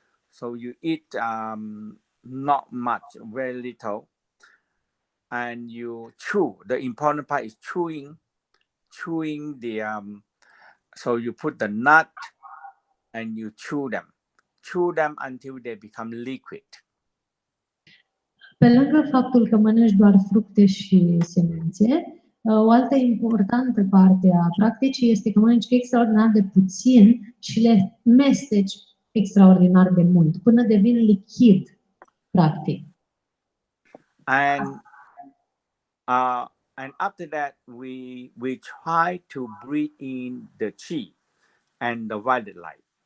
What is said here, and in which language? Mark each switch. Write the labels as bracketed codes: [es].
[en] So you eat not much, very little, and you chew. The important part is chewing the so you put the nut and you chew them until they become liquid. [ro] Pe lângă faptul că mănânci doar fructe și semințe, o altă importantă parte a practicii este că mănânci extraordinar de puțin și le mesteci extraordinar de mult, până devin lichid, practic. [en] And after that, we try to breathe in the chi and the violet light.